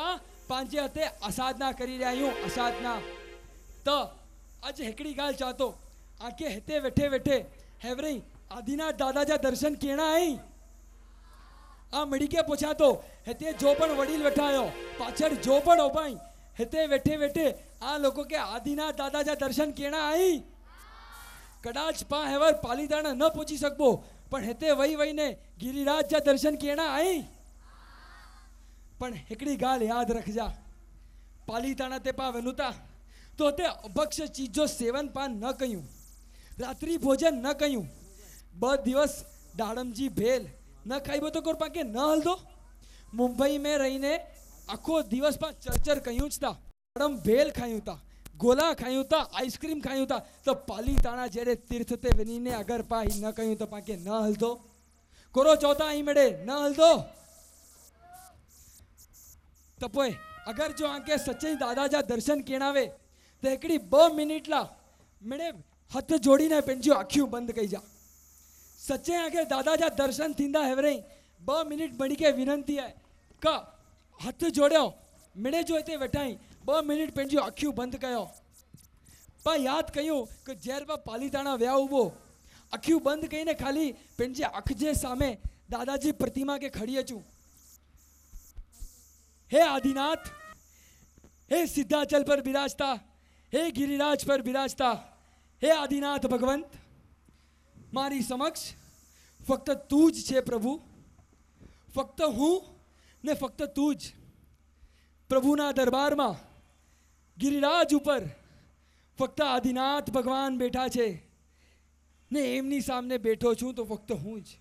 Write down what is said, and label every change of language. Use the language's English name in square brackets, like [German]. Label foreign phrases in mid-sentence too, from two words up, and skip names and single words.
[Kachhi] पांजे हते असाधना करी रहा हूं असाधना तो आज हेकड़ी गाल चाहतो आके हेते वेठे वेठे हेवरी आदिनाथ दादा जा दर्शन केना आई आ मड़ी के पूछा तो हेते जो पण वडील वेठायो पाछळ जो पण ओबाई हेते वेठे वेठे आ लोगों के आदिनाथ दादा जा दर्शन केना आई कदाच पा हेवर पालीताणा न पहुंची सकबो पण हेते वही वही ने गिरिराज जा दर्शन केना आई। पण हेकड़ी गाल याद रख जा पालीताणा ते पा वेनुता तो ते अभक्ष चीज जो सेवन पान न कयूं रात्रि भोजन न कयूं ब दिवस दाड़मजी भेल न खाइबो तो कोर पाके न हलदो मुंबई में रहीने आखो दिवस पा चरचर कयूं ता दाड़म भेल खायूं ता गोला खायूं ता आइसक्रीम खायूं ता तो पालीताणा जेरे तीर्थ ते वनीने अगर पा ही न कयूं तो पाके न हलदो कोरो चौथा ही मेड़े न हलदो तपोए अगर जो आके सच्चे दादा जा दर्शन केणावे तो एकड़ी 2 मिनिट ला मेड़े हथ जोड़ीने पेंजो आँखियों बंद कई जा सच्चे आगे दादा जा दर्शन थींदा हेवरे 2 मिनिट बड़ी के विनंती है का हथ जोड़ो मिणे जो हिते वेठाई 2 मिनिट पेंजो आँखियों बंद कयो पा याद कयूं कि जेर पा पालीताणा व्या उबो आँखियों बंद कईने खाली पेंजे आँख जे सामे दादाजी प्रतिमा के खड़ी अचूं [Gujarati] હે આદિનાથ હે સિદ્ધાચલ પર વિરાજતા હે ગિરિરાજ પર બિરાજતા હે આદિનાથ ભગવંત, મારી સમક્ષ ફક્ત તું જ છે પ્રભુ. ફક્ત હું ને ફક્ત તું જ. પ્રભુના દરબારમાં ગિરિરાજ ઉપર ફક્ત આદિનાથ ભગવાન બેઠા છે ને એમની સામે બેઠો છું તો ફક્ત હું જ.